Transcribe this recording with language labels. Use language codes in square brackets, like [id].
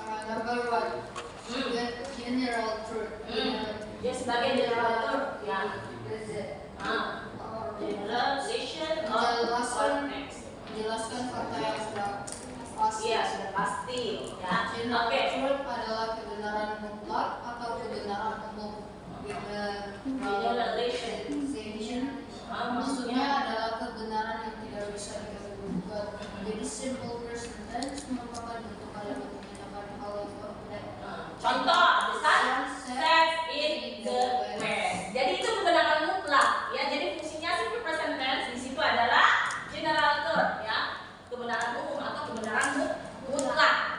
[en] Number one, general truth. [id] Dia sebagai general term ya. [en] Is it? Generalization of text. [id] Menjelaskan fakta yang sudah pasti. Iya, sudah pasti ya. [en] General [id] Oke. truth adalah kebenaran mutlak atau kebenaran umum. [en] Generalization. [id] Maksudnya adalah kebenaran yang tidak bisa diganggu-gugat. Jadi simple present tense merupakan bentuk kalimat menyatakan hal yang konkret. Contoh, [en] the sun sets in the west. [id] Jadi itu kebenaran mutlak ya. Jadi fungsinya simple present tense di situ adalah general term ya. Kebenaran umum atau kebenaran mutlak.